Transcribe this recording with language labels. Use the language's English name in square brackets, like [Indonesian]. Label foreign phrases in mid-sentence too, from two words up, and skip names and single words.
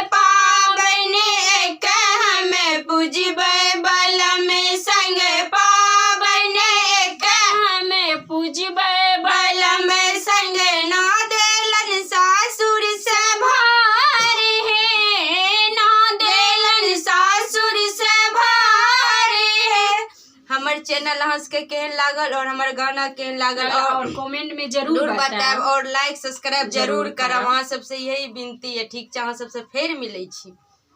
[Maithili] पाबन एक हम पूजबे बलम संगे, पाबन एक हम पूजबे बलम संगे, ना देलन सासुर से भारे है, ना देलन सासुर से भारे है। हमर चैनल अहाँ सबके केहन लागल और हमर गाना केहन लागल और कमेंट में जरूर बताएब और [English] like subscribe [Maithili] जरूर करब। अहाँ सबसे यही विनती है, ठीक छै। अहाँ सबसे फेर मिलै छी।